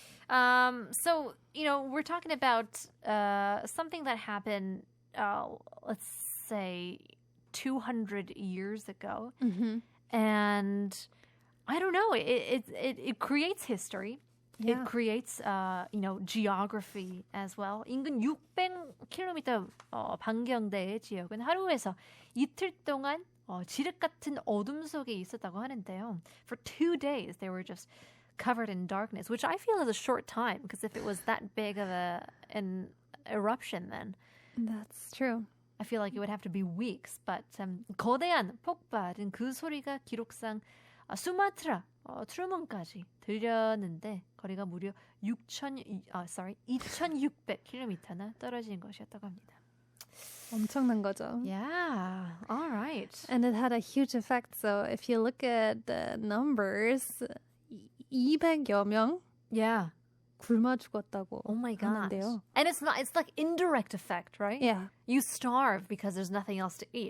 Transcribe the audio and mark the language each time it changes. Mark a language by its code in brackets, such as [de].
[en] So, we're talking about something that happened, let's say, 200 years ago. Mm-hmm. And I don't know, it creates history. Yeah. It creates, geography as well. [ko] 인근 600km 반경대의 지역은 하루에서 이틀 동안 지륵 같은 어둠 속에 있었다고 하는데요. [en] For 2 days, they were just covered in darkness, which I feel is a short time, because if it was that big of an eruption, then that's true. I feel like it would have to be weeks. But [ko] 거대한 폭발은 그 소리가 기록상 수마트라 트루먼까지 들렸는데 거리가 무려 2,600km나 떨어진 것이었다고 합니다. 엄청난 거죠. [en] Yeah. All right. And it had a huge effect. So if you look at the numbers, [ko] 200여 명 굶어 죽었다고 [en] Oh my gosh. [ko] 하는데요. [en] And it's like indirect effect, right? Yeah. You starve because there's nothing else to eat.